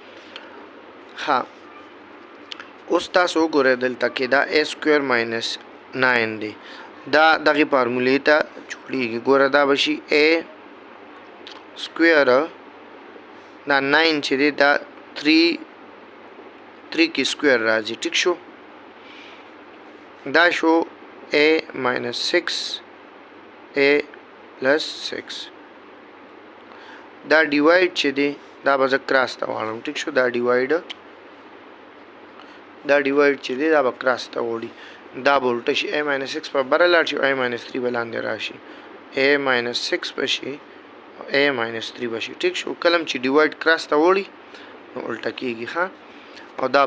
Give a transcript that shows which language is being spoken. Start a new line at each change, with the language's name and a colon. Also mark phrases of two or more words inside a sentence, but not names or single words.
Pashto: اوس تاسو وګورئ دلته کې دا
English: a square minus 9
Pashto: دی. دا دغه فارمولې ته جوړیږي. ګوره دا بشي
English: a square
Pashto: دا 9 چې دی دا 3 کې سکویر راځي. ټیک شو. دا شو
English: a minus 6 a plus 6
Pashto: دا ډیوایډ چې دی دا به زه کراس ته واړم ټیک شو دا ډیوایډ چې دی دا به کراس ته وړي دا به الټه شي
English: a minus 6
Pashto: په بره لاړ شي
English: a minus 3
Pashto: به لاندې راشي
English: a minus 6
Pashto: به شي
English: a minus 3
Pashto: به شي ټیک شو کلم چې ډیوایډ کراس ته وړي نو الټه کېږي ښه او دا